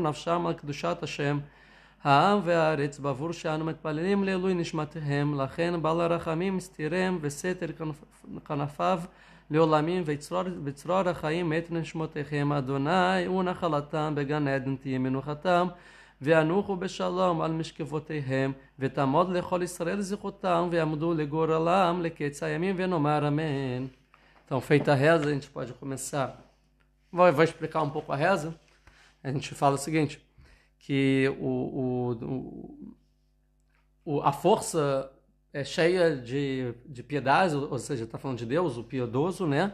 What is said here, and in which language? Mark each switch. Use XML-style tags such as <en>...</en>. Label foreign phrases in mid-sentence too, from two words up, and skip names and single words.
<he>נפשם על קדושת השם העם והארץ בעבור שאנו מתפללים לעילוי נשמתיהם לכן בעל הרחמים מסתירם וסתר כנפיו לעולמים וצרור החיים מת נשמותיכם אדוני ונחלתם בגן עדן תהיה מנוחתם וינוחו בשלום על משכבותיהם ותעמוד לכל ישראל זכותם ויעמדו לגורלם לקץ הימים ונאמר אמן.</he> <pt>Então, feita a reza, a gente pode começar. Vou explicar um pouco a reza. A gente fala o seguinte, que a força é cheia de piedade, ou seja, está falando de Deus, o piedoso, né?</pt>